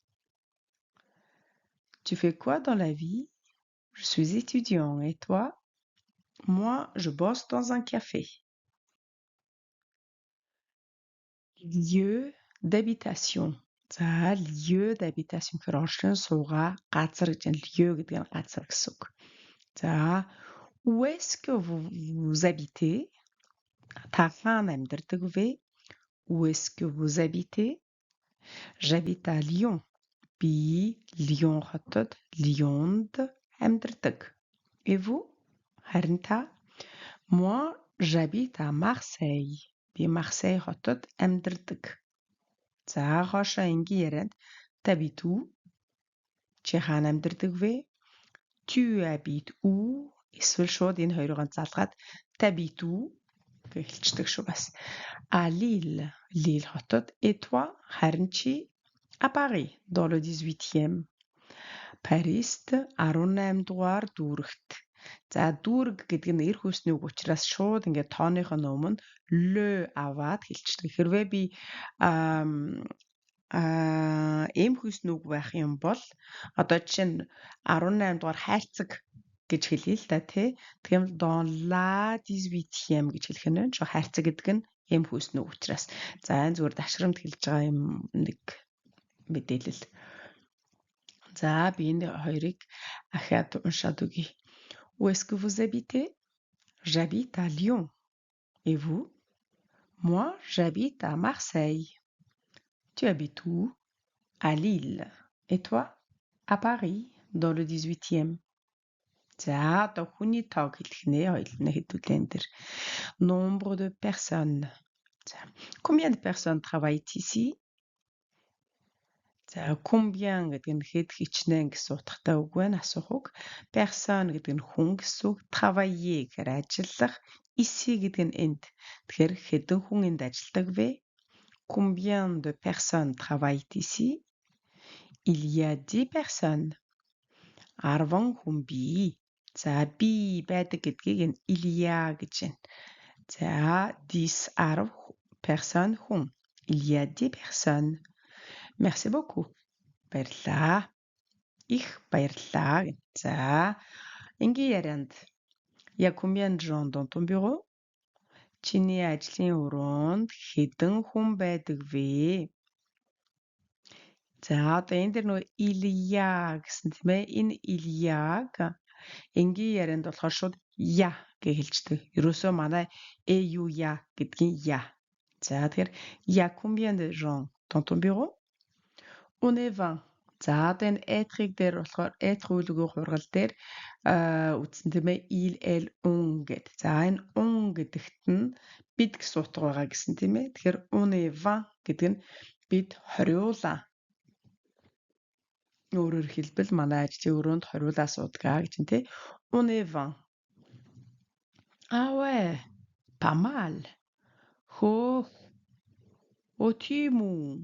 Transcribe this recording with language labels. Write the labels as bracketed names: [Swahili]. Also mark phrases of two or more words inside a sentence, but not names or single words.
[French] Tu fais quoi dans la vie? Je suis étudiant. Et toi? Moi, je bosse dans un café. Lieu d'habitation. [Mongolian] За, [French] lieu d'habitation [Mongolian] гэхээр оршин суугаа газар гэж энэ lieu гэдэг нь газар гэсэн үг. За, [French] où est-ce que vous habitez? [Mongolian] Та хаана амьдардаг вэ? [French] Où est-ce que vous habitez? J'habite à Lyon. [Mongolian] Би Лион хотод Лионд амьдардаг. [French] Et vous? [Mongolian] Харин та? [French] Moi, j'habite à Marseille. [Mongolian] Би Марсей хотод амьдардаг. За, хоошоо энгийн ярианд [French] t'habites où? [Mongolian] Чи хаана амьдардаг вэ? [French] Tu habites où? [Mongolian] Эсвэл шууд энэ хоёрыг залгаад [French] t'habites où [Mongolian] гэж хэлцдэг шүү бас. [French] À Lille. Lille хотод. Et toi? [Mongolian] Харин чи? [French] À Paris, dans le 18e. [Mongolian] Парист 18 дугаар дүүрэгт. За дүүрэг гэдэг нь эр хүйсний үг учраас шууд ингээд тооныхоо өмнө le аваад хэлчихдэг. Хэрвээ би эм хүйсний үг байх юм бол одоо жишээ нь 18 дугаар хайрцаг гэж хэлье л да тий. Тэгэхээр [French] dans la 18e [Mongolian] гэж хэлэх нь байна. Хайрцаг гэдэг нь эм хүйсний үг учраас. За энэ зүгээр дашрамд хэлж байгаа юм нэг мэдээлэл. За би энэ хоёрыг ахаад уншаад өгье. [French] Où est-ce que vous habitez? J'habite à Lyon. Et vous? Moi, j'habite à Marseille. Tu habites où? À Lille. Et toi? À Paris, dans le 18e. [Mongolian] За одоо хүний тоог хэлэх нэ хоёулаа хэдүүлэн дээр. [French] Nombre de personnes. За combien de personnes travaillent ici? [Mongolian] За combien гэдэг нь хэд хичнээн гэсэн утгатай үг байна асуух үг. Personne гэдэг нь хүн гэсэн үг. Travailler гэхээр ажиллах. Ici гэдэг нь энд. Тэгэхээр хэдэн хүн энд ажилладаг вэ? [French] Combien de personnes travaillent ici? Il y a 10 personnes. [Mongolian] 10 хүн бий. За би байдаг гэдгийг нь [French] il y a [Mongolian] гэж байна. [French] За 10 personnes хүн. Il y a 10 personnes. Merci beaucoup. [Mongolian] Баярлаа. Их баярлаа. За, энгийн ярианд. [French] Il y a combien de gens dans ton bureau? [Mongolian] Чиний ажлын өрөөнд хэдэн хүн байдаг вэ? За, одоо энэ дэр нөгөө [French] il y a [Mongolian] гэсэн тийм ээ. Энэ [French] il y a- [Mongolian] г энгийн ярианд болохоор шууд я гэж хэлждэг. Ерөөсөө манай eu-я гэдгийн я. За, тэгэхээр [French] il y a combien de gens dans ton bureau? On est 20. [Mongolian] За, одоо энэ être-ийг дээр болохоор être үйлгүй хургал дээр үтсэн тийм ээ [French] il, elle, on [Mongolian] гэдэг. За, энэ on гэдэгт нь бид гэсэн утга байгаа гэсэн тийм ээ. Тэгэхээр [French] on est 20 [Mongolian] гэдэг нь бид 20 өөрөөр хэлбэл манай ажлын өрөөнд 20 суудаг гэж тийм. [French] On est 20. Ah ouais, pas mal. [Mongolian] Хөө. Тийм үү.